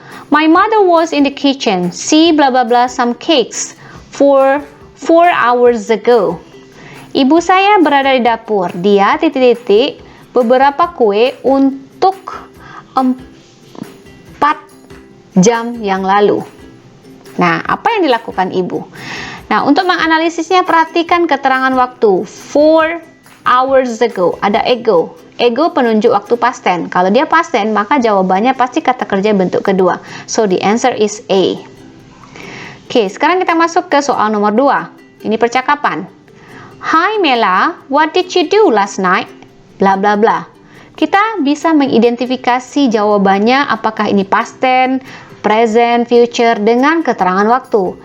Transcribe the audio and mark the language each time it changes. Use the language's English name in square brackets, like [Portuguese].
[English] My mother was in the kitchen. She blah blah blah some cakes for 4 hours ago. [Indonesian] Ibu saya berada di dapur. Dia titik-titik beberapa kue untuk 4 jam yang lalu. Nah, apa yang dilakukan ibu? Nah, untuk menganalisisnya perhatikan keterangan waktu. 4 hours ago. Ada ago. Ago penunjuk waktu past tense. Kalau dia past tense, maka jawabannya pasti kata kerja bentuk kedua. [English] So, the answer is A. [Indonesian] Oke, sekarang kita masuk ke soal nomor 2. Ini percakapan. [English] Hi Mela, what did you do last night? Bla bla bla. [Indonesian] Kita bisa mengidentifikasi jawabannya apakah ini past tense, present, future dengan keterangan waktu.